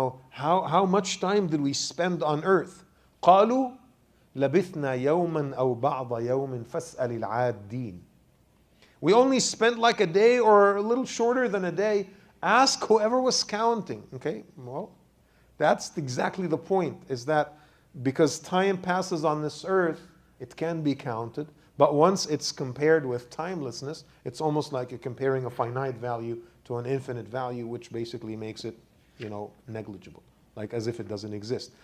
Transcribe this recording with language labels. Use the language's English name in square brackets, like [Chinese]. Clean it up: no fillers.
[English] How much time did we spend on earth? [Arabic] قالوا لبثنا يوما أو بعض يوم فاسأل العادين. [English] We only spent like a day or a little shorter than a day. Ask whoever was counting. Okay, well, that's exactly the point, is that because time passes on this earth, it can be counted, but once it's compared with timelessness, it's almost like you're comparing a finite value to an infinite value, which basically makes it, negligible, like as if it doesn't exist.